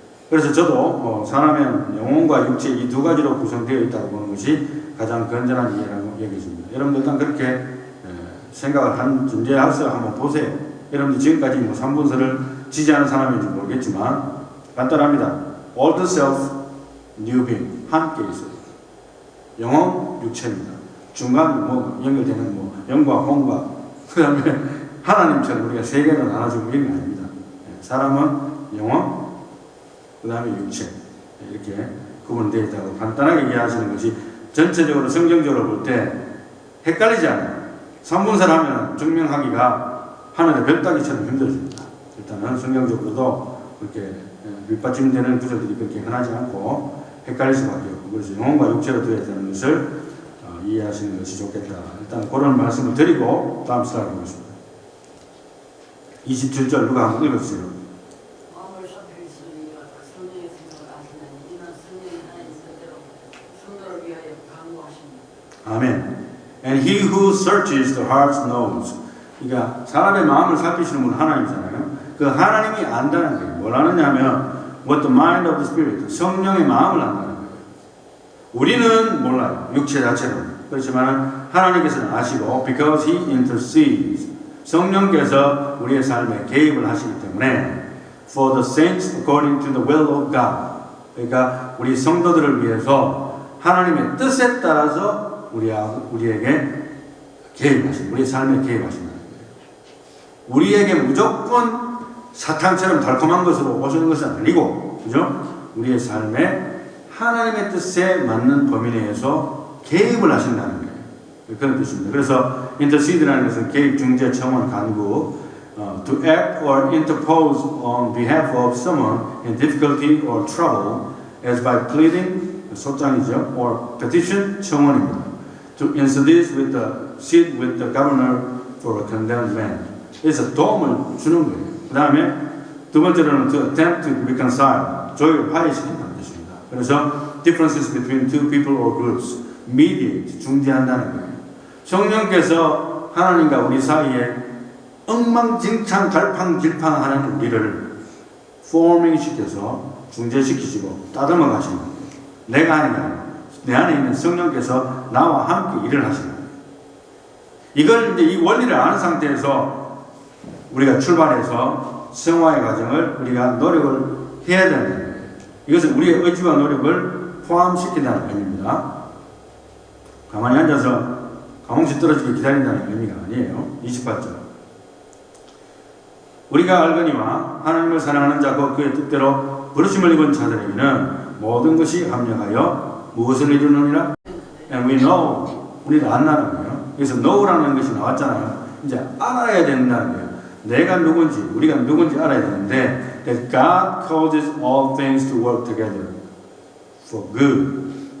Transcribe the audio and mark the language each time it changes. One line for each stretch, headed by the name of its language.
Korean: 그래서 저도 사람의 영혼과 육체 이 두 가지로 구성되어 있다고 보는 것이 가장 건전한 이해라고 여기십니다. 여러분들 일단 그렇게 생각을 한 존재로서 한번 보세요. 여러분들 지금까지 뭐 3분설을 지지하는 사람인지 모르겠지만 간단합니다.
English: Old self, new being
Korean: 함께 있어요. 영혼, 육체입니다. 중간 뭐 연결되는 뭐 영과 혼과 그 다음에 하나님처럼 우리가 세 개로 나눠주고 있는 게 아닙니다. 사람은 영혼, 그 다음에 육체 이렇게 구분되어 있다고 간단하게 이해하시는 것이 전체적으로 성경적으로 볼 때 헷갈리지 않아요. 3분설 하면 증명하기가 하늘의 별따기처럼 힘들습니다. 일단은 성경적으로도 그렇게 밑받침되는 구절들이 그렇게 흔하지 않고 헷갈릴 수밖에 없고 그래서 영혼과 육체로 되어야 되는 것을 이해하시는 것이 좋겠다. 일단 그런 말씀을 드리고 다음 슬라이드 보겠습니다. 27절 누가 한번 읽어주세요. 마음을 살피시니 성령의 생각을 아시나니 이는 성령이 하나님 뜻대로 성도를 위하여 강구하십니다. 아멘.
English: And he who searches the hearts knows.
Korean: 그러니까 사람의 마음을 살피시는 분은 하나님이잖아요. 그 하나님이 안다는 게 뭘 아느냐 하면
English: what the mind of the spirit,
Korean: 성령의 마음을 안다는 거예요. 우리는 몰라요. 육체 자체로는. 그렇지만 하나님께서는 아시고
English: because he intercedes.
Korean: 성령께서 우리의 삶에 개입을 하시기 때문에
English: for the saints according to the will of God.
Korean: 그러니까 우리 성도들을 위해서 하나님의 뜻에 따라서 우리에게 개입하신다. 우리의 삶에 개입하신다는 거예요. 우리에게 무조건 사탄처럼 달콤한 것으로 오시는 것은 아니고, 그죠? 우리의 삶에 하나님의 뜻에 맞는 범위 내에서 개입을 하신다는 거예요. 그런 뜻입니다.
English: 그래서 intercede라는 것은
Korean: 개입, 중재, 청원, 간구,
English: to act or interpose on behalf of someone in difficulty or trouble, as by pleading,
Korean: 소장이죠,
English: or petition,
Korean: 청원입니다.
English: To intercede with the governor for a condemned man.
Korean: 그래서 도움을 주는 거예요. 그 다음에 두 번째로는
English: to attempt to reconcile,
Korean: 조율, 화해시킨다는 뜻입니다.
English: 그래서 differences between two people or groups, mediate,
Korean: 중재한다는 거예요. 성령께서 하나님과 우리 사이에 엉망진창 갈팡질팡하는 우리를 포밍 시켜서 중재시키시고 따듬어 가시는 거예요. 내가 아니라 내 안에 있는 성령께서 나와 함께 일을 하시는 거예요. 이걸 이제 이 원리를 아는 상태에서 우리가 출발해서 성화의 과정을 우리가 노력을 해야 되는 거예요. 이것은 우리의 의지와 노력을 포함시킨다는 의미입니다. 가만히 앉아서 감옥시 떨어지게 기다린다는 의미가 아니에요. 28절. 우리가 알거니와 하나님을 사랑하는 자고 그의 뜻대로 부르심을 입은 자들에게는 모든 것이 합력하여 무엇을 이루느니라?
English: And we know.
Korean: 우리를 안다는 거예요. 그래서 know라는 것이 나왔잖아요. 이제 알아야 된다는 거예요. 내가 누군지, 우리가 누군지 알아야 되는데
English: that God causes all things to work together for good.